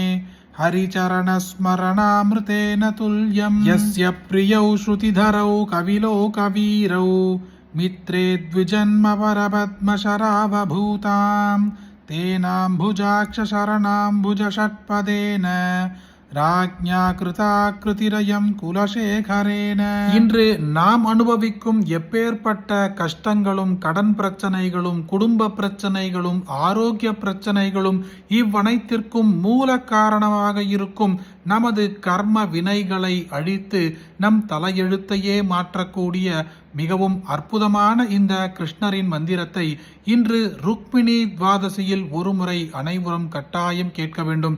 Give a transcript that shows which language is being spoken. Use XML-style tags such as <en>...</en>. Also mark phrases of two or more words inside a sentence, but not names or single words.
<sa>हरिचरणस्मरणामृतेन तुल्यं यस्य प्रियौ श्रुतिधरौ कविलोकवीरौ मित्रे द्विजन्मवरपद्मशरावभूतां तेनाम्बुजाक्षशरणाम्बुजषट्पदेन राज्ञा कृताकृतिरियं कुलशेखरेण.</sa> <ta>இன்று நாம் அனுபவிக்கும் எப்பேற்பட்ட கஷ்டங்களும், கடன் பிரச்சனைகளும், குடும்ப பிரச்சனைகளும், ஆரோக்கிய பிரச்சனைகளும், இவ்வனைத்திற்கும் மூல காரணமாக இருக்கும் நமது கர்ம வினைகளை அழித்து நம் தலையெழுத்தையே மாற்றக்கூடிய மிகவும் அற்புதமான இந்த கிருஷ்ணரின் மந்திரத்தை இன்று ருக்மிணி துவாதசியில் ஒருமுறை அனைவரும் கட்டாயம் கேட்க வேண்டும்.</ta>